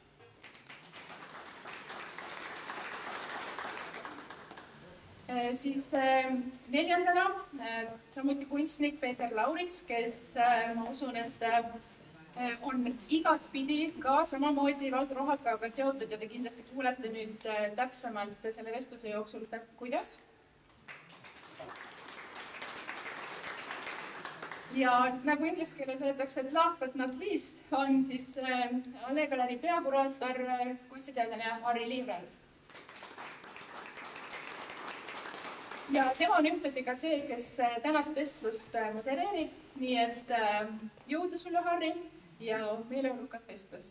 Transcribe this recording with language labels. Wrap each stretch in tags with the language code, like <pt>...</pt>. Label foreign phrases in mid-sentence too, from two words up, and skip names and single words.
<et>Siis neljandana samuti kunstnik Peeter Laurits, kes ma usun, et on igatpidi ka samamoodi Valdo Rohakaga seotud ja te kindlasti kuulete nüüd täpsemalt selle vestluse jooksul, kuidas. Ja nagu inglise keeles öeldakse, et</et> <en>last but not least</en> <et>on siis Ale Galeri peakuraator kunstiteadlane Harri Liivrand. Ja tema on ühtlasi ka see, kes tänast vestlust modereerib, nii et jõudu sulle, Harri, ja meeleolukat vestlust.</et>